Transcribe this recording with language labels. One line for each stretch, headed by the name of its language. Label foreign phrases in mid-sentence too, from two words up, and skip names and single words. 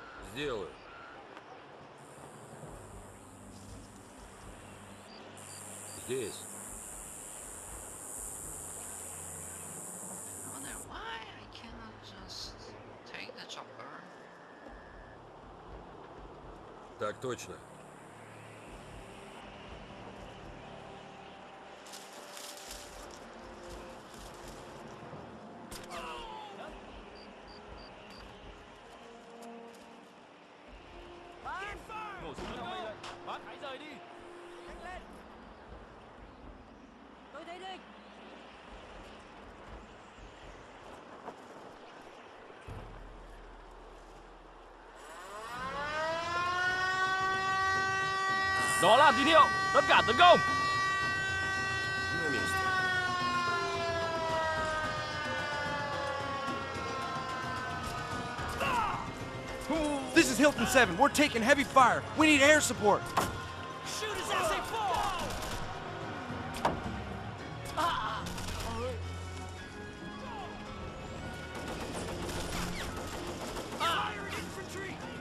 Russian: Сделаю. Здесь.
English: I wonder why I cannot just take the chopper.
Russian: Так точно.
Vietnamese: Nổ súng cho mày vậy. Bác hãy rời đi. Nhanh lên. Tôi thấy địch. Đó là tín hiệu. Tất cả tấn công.
Russian: На месте.
English: This is Hilton 7. We're taking heavy fire. We need air support. Shoot us as they fall. Fire infantry.